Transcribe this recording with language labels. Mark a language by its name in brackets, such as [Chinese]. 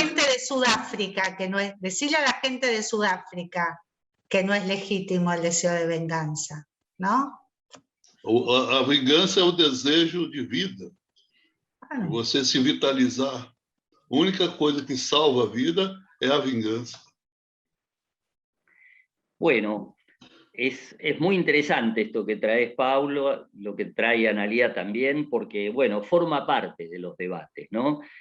[Spanish] gente de Sudáfrica que no es, decirle a la gente de Sudáfrica que no es legítimo el deseo de venganza, ¿no? [Portuguese] A vingança é o desejo de vida. Ah, De você se vitalizar. A única coisa que salva a vida é a vingança. [Spanish] Bueno, es muy interesante esto que traes, Paulo, lo que trae Analía también, porque, bueno, forma parte de los debates, ¿no?